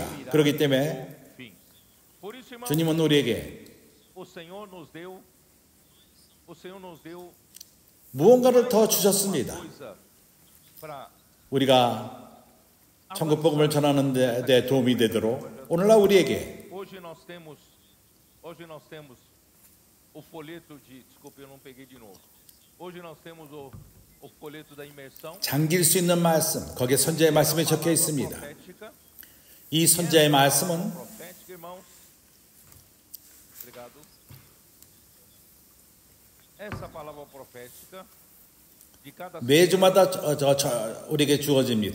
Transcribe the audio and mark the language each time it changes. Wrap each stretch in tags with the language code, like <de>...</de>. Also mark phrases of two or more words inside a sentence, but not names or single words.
<ko>그렇기 때문에 주님은 우리에게 무언가를 더 주셨습니다. 우리가 천국 복음을 전하는 데 도움이 되도록 오늘날 우리에게</ko> <pt>Hoje nós temos o folheto de, desculpe, eu não peguei de novo. Hoje nós temos o folheto da imersão.</pt> <ko>잠길 수 있는 말씀, 거기에 선지자의 말씀이 적혀 있습니다. 이 선지자의 말씀은 매주마다 우리에게 주어집니다.</ko>